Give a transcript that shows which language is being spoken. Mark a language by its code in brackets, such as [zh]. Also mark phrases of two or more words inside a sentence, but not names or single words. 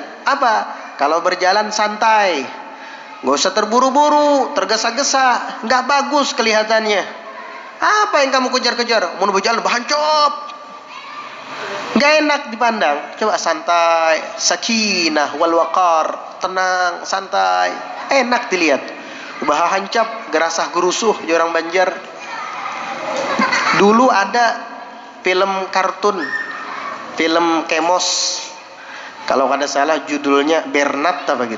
[id] Apa? Kalau berjalan santai, nggak usah terburu-buru, tergesa-gesa, nggak bagus kelihatannya. Apa yang kamu kejar-kejar? Mau berjalan bahancop, nggak enak dipandang. Coba santai, [ar] سكينة والوقار, [id] tenang, santai, enak dilihat. Bahancap, gerasah gerusuh di orang Banjar. Dulu ada film kartun, film Kemos, kalau kada salah judulnya Bernat apa gitu.